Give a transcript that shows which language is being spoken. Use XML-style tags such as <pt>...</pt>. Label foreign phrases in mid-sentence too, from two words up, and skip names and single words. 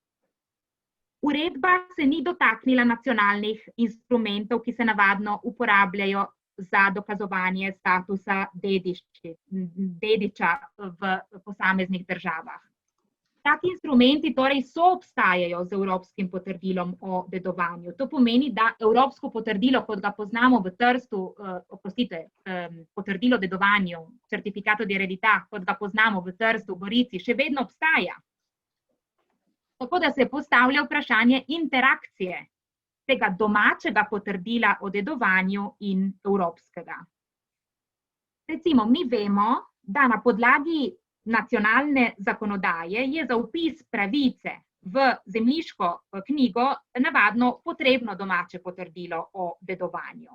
<sl>Uredba se ni dotaknila nacionalnih instrumentov, ki se navadno uporabljajo za dokazovanje statusa dediča v posameznih državah. Taki instrumenti torej soobstajajo z evropskim potrdilom o dedovanju. To pomeni, da evropsko potrdilo, kot ga poznamo v Trstu, potrdilo o dedovanju,</sl> <it>certificato di eredità,</it> <sl>kot ga poznamo v Trstu, Gorici, še vedno obstaja. Tako da se postavlja vprašanje interakcije tega domačega potrdila o dedovanju in evropskega. Recimo, mi vemo, da na podlagi nacionalne zakonodaje je za vpis pravice v zemljiško knjigo navadno potrebno domače potrdilo o dedovanju.</sl>